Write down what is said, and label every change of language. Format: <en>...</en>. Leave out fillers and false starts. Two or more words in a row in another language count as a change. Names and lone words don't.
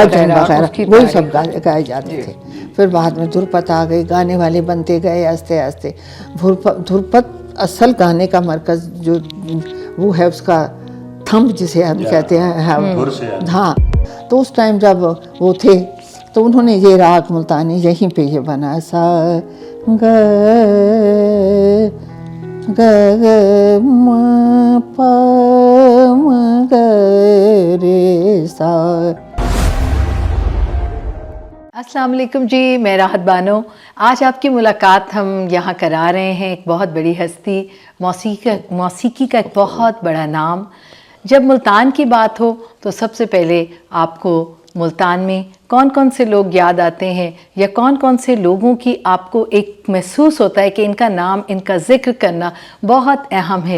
<ur>وغیرہ، وہی سب گائے جاتے تھے. پھر بعد میں دھرپت آ گئی، گانے والے بنتے گئے آہستہ آہستہ. دھرپت اصل گانے کا مرکز جو وہ ہے، اس کا تھمب جسے ہم کہتے ہیں، ہاں. تو اس ٹائم جب وہ تھے تو انہوں نے یہ راگ ملتانی یہیں پہ یہ بنا، سا گ گ م پ م گ رے سا. السلام علیکم جی، میں راحت بانو. آج آپ کی ملاقات ہم یہاں کرا رہے ہیں ایک بہت بڑی ہستی، موسیقی کا ایک بہت بڑا نام. جب ملتان کی بات ہو تو سب سے پہلے آپ کو ملتان میں کون کون سے لوگ یاد آتے ہیں، یا کون کون سے لوگوں کی آپ کو ایک محسوس ہوتا ہے کہ ان کا نام، ان کا ذکر کرنا بہت اہم ہے؟</ur>